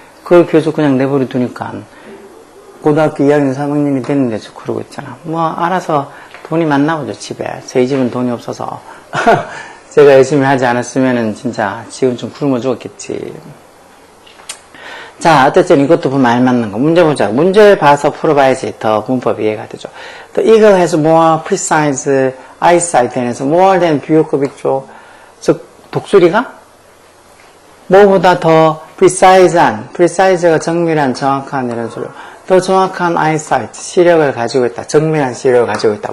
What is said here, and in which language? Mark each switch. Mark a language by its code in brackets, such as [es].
[ko] 그걸 계속 그냥 내버려 두니까 고등학교 2학년 3학년이 됐는데도 그러고 있잖아. 뭐 알아서 돈이 많나 보죠 집에. 저희 집은 돈이 없어서 제가 열심히 하지 않았으면은 진짜 지금 좀 굶어 죽었겠지. 자, 어쨌든 이것도 보면 알맞는 거. 문제 보자. 문제 봐서 풀어봐야지 더 문법이 이해가 되죠. [en] The eagle has more precise eyesight than에서 more than [ko] 비교급 있죠. 즉, 독수리가 뭐보다 더 precise가 정밀한, 정확한 이런 소리로. 더 정확한 eyesight, 시력을 가지고 있다. 정밀한 시력을 가지고 있다.